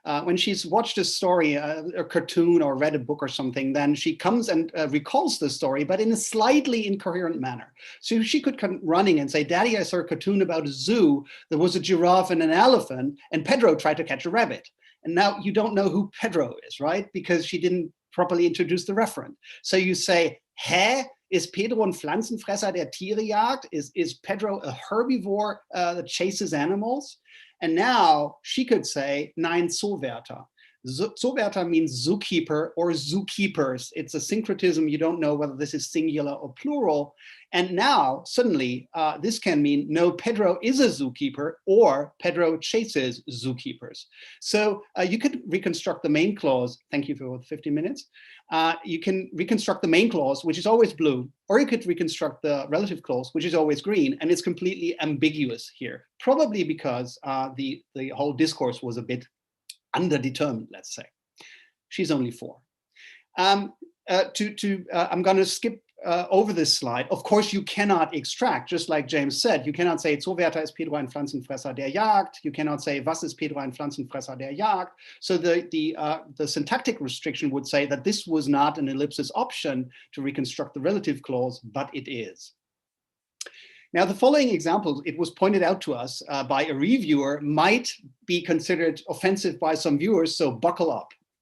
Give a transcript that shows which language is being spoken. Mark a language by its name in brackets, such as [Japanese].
[English] When she's watched a story, a cartoon, or read a book or something, then she comes and recalls the story, but in a slightly incoherent manner. So she could come running and say, Daddy, I saw a cartoon about a zoo. There was a giraffe and an elephant, and Pedro tried to catch a rabbit. And now you don't know who Pedro is, right? Because she didn't properly introduce the referent. So you say, hä? [German] Is Pedro ein Pflanzenfresser, der Tiere jagt? [English] Is Pedro a herbivore that chases animals? And now she could say, [German] nein, Zoowärter. [English] Zoowärter means zookeeper or zookeepers. It's a syncretism. You don't know whether this is singular or plural. And now suddenly this can mean, no, Pedro is a zookeeper, or Pedro chases zookeepers. So you could reconstruct the main clause. Thank you for 50 minutes. You can reconstruct the main clause, which is always blue, or you could reconstruct the relative clause, which is always green, and it's completely ambiguous here, probably because the whole discourse was a bit underdetermined, let's say. She's only 4. I'm going to skip over this slide. Of course, you cannot extract, just like James said, you cannot say, [German] Zoowärter ist Pedro ein Pflanzenfresser, der jagt. [English] You cannot say, [German] was ist Pedro ein Pflanzenfresser, der jagt. [English] So the syntactic restriction would say that this was not an ellipsis option to reconstruct the relative clause, but it is. Now, the following examples, it was pointed out to us by a reviewer, might be considered offensive by some viewers, so buckle up.